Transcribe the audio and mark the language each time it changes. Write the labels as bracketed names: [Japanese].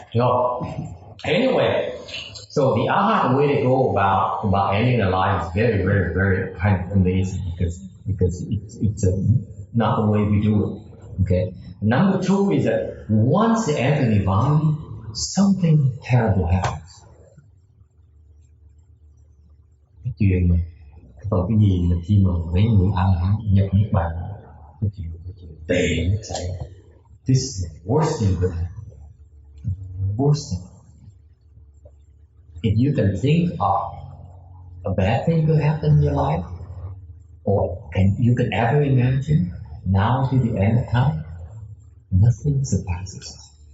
[English] So anyway, so the Arhat way to go about ending a life is very, very, very kind of amazing because it's not the way we do it. Okay. Number two is that once they enter Nirvana, something terrible happens. [Vietnamese] Cái chuyện mà còn cái gì mà khi mà mấy người A La Hán nhập niết bàn, cái chuyện tệ nó xảy ra. [English] This is the worst thing that happen. Worst thing. If you can think of a bad thing to happen in your life, or you can ever imagine now to the end of time, nothing surpasses us.